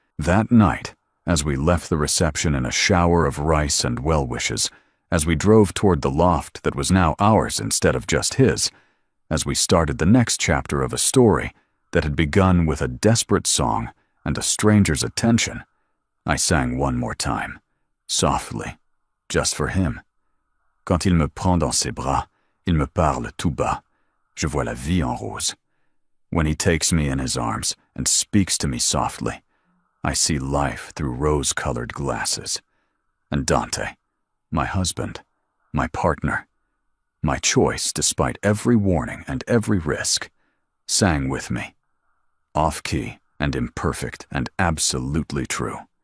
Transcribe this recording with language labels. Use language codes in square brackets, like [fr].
[en] That night, as we left the reception in a shower of rice and well wishes, as we drove toward the loft that was now ours instead of just his, as we started the next chapter of a story that had begun with a desperate song and a stranger's attention, I sang one more time, softly, just for him. [fr] Quand il me prend dans ses bras, il me parle tout bas. Je vois la vie en rose. [en] When he takes me in his arms and speaks to me softly, I see life through rose-colored glasses. And Dante, my husband, my partner, my choice despite every warning and every risk, sang with me, off-key and imperfect and absolutely true.